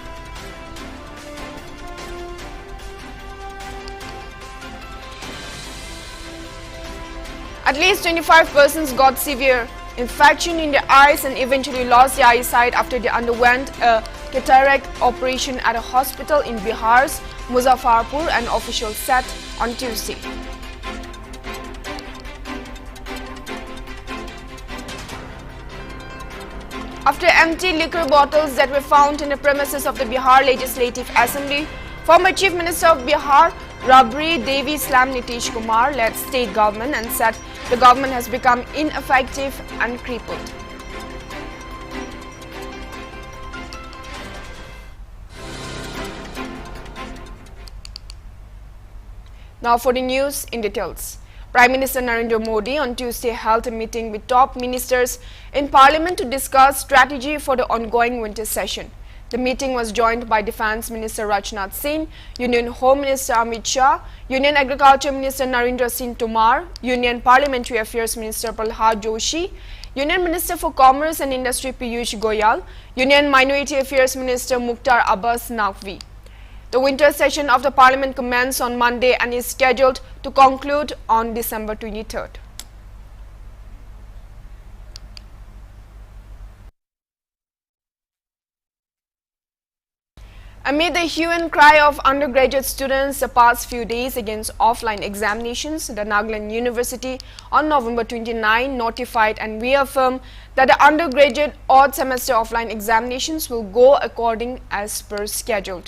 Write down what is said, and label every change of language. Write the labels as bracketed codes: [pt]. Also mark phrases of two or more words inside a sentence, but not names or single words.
[en] At least 25 persons got severe infection in their eyes and eventually lost their eyesight after they underwent a cataract operation at a hospital in Bihar's Muzaffarpur, an official said on Tuesday. After empty liquor bottles that were found in the premises of the Bihar Legislative Assembly, former Chief Minister of Bihar, Rabri Devi slammed Nitish Kumar-led state government and said the government has become ineffective and crippled. Now for the news in details. Prime Minister Narendra Modi on Tuesday held a meeting with top ministers in Parliament to discuss strategy for the ongoing winter session. The meeting was joined by Defence Minister Rajnath Singh, Union Home Minister Amit Shah, Union Agriculture Minister Narendra Singh Tomar, Union Parliamentary Affairs Minister Prahlad Joshi, Union Minister for Commerce and Industry Piyush Goyal, Union Minority Affairs Minister Mukhtar Abbas Naqvi. The winter session of the Parliament commenced on Monday and is scheduled to conclude on December 23rd. Amid the hue and cry of undergraduate students the past few days against offline examinations, the Nagaland University on November 29 notified and reaffirmed that the undergraduate odd semester offline examinations will go according as per scheduled.